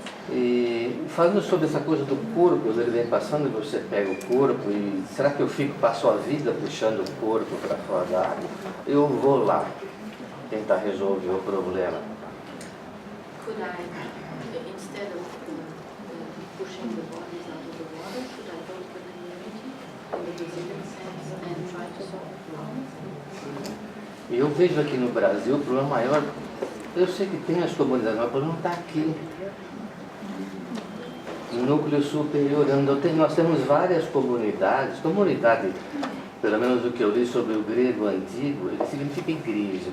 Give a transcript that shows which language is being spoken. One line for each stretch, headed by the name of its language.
Portuguese: E falando sobre essa coisa do corpo, ele vem passando, você pega o corpo e será que eu passo a vida puxando o corpo para fora da água? Eu vou lá tentar resolver o problema.
English: Could I, instead of pushing the bodies out of the water, should I go to the community in the Brazilian sense and try to solve the problem?
Portuguese: E eu vejo aqui no Brasil o problema maior, eu sei que tem as comunidades, mas o problema está aqui. No núcleo superior, nós temos várias comunidades, pelo menos o que eu li sobre o grego antigo, ele significa igreja.